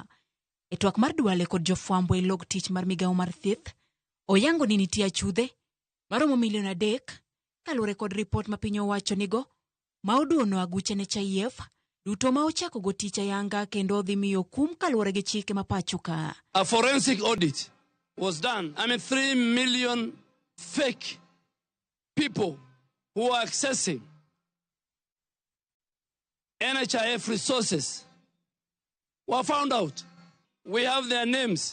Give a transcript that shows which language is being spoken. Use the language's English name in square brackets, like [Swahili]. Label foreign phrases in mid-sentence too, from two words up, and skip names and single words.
[Luo (Kenya and Tanzania)] E twak mar Duale kod jofwambo e log tich mar migao mar thieth oyango ni nitie achudhe maromo milion 3 kaluwore kod ripot ma piny owacho nigo ma oduono aguche ne Chayef duto ma ochako go tich ayanga kendo odhi miyo kum kaluwore gi chike ma pacho ka. [English] A forensic audit was done. 3 million fake people who are accessing NHIF resources were found out. We have their names.